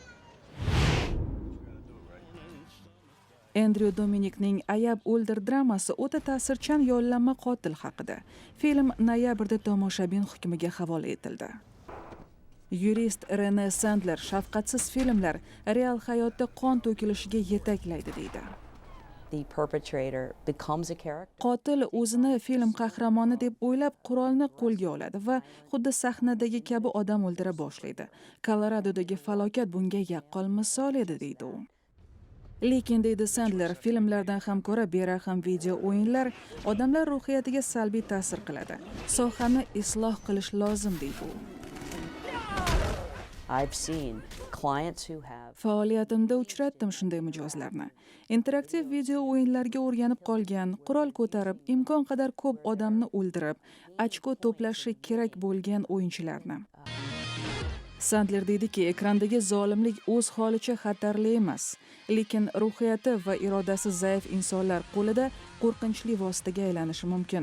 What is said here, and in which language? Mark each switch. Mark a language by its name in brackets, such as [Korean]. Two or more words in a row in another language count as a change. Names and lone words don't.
[Uzbek] Andrew Dominikning Ayab o'ldir dramasi o'ta ta'sirchan yollanma qotil haqida. Film noyabrda tomoshabin hukmiga havola etildi. Yurist Rene Sandler shafqatsiz filmlar real hayotda qon to'kilishiga yetaklaydi deydi. [English] The perpetrator becomes a character. [Uzbek] Qotil o'zini film qahramoni deb o'ylab qurolni qo'lga oladi va xuddi sahnadagi kabi odam o'ldira boshlaydi. Koloradodagi falokat bunga yaqqol misol edi deydi u. Lekin deydi Sandler, filmlardan ham ko'ra beraham video o'yinlar odamlar ruhiyatiga salbiy ta'sir qiladi. Sohani isloh qilish lozim deydi u. [English] I've seen clients who have [Uzbek] Faoliyatimda uchratdim shunday mijozlarni. Interaktiv video o'yinlarga o'rganib qolgan, qurol ko'tarib, imkon qadar ko'p odamni o'ldirib, ochko to'plashi kerak bo'lgan o'yinchilarni. Sandler deydiki, ekrandagi zolimlik o'z holicha xatarli emas, lekin ruhiyati va irodasi zaif insonlar qo'lida qo'rqinchli vositaga aylanishi mumkin.